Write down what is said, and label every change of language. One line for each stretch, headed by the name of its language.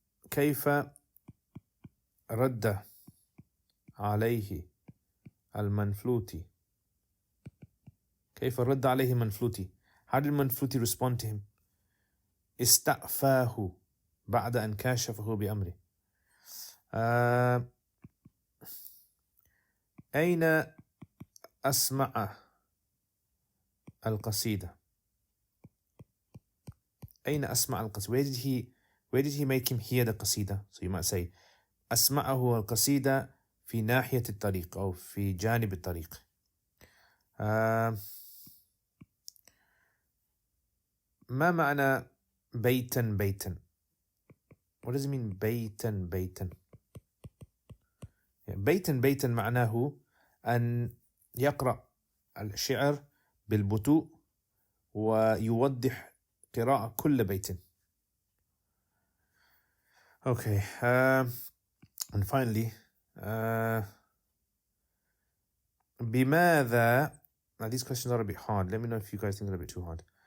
Arabic: كيف رد عليه المنفلوطي؟ كيف رد عليه المنفلوطي؟
English: How did Manflooti respond to him?
Arabic: استعفاه بعد أن كاشفه بأمره. أين أسمع القصيدة؟ أين أسمع القصيدة؟
English: Where did he make him hear the
Arabic: قصيدة?
English: So you might say
Arabic: أسمعه القصيدة في ناحية الطريق أو في جانب الطريق. ما معنى بيتا؟
English: What does it mean
Arabic: بيتا؟ بيتا معناه أن يقرأ الشعر بالبطوء ويوضح قراءة كل بيت.
English: Okay, and finally, بماذا, now these questions are a bit hard. Let me know if you guys think they're a bit too hard.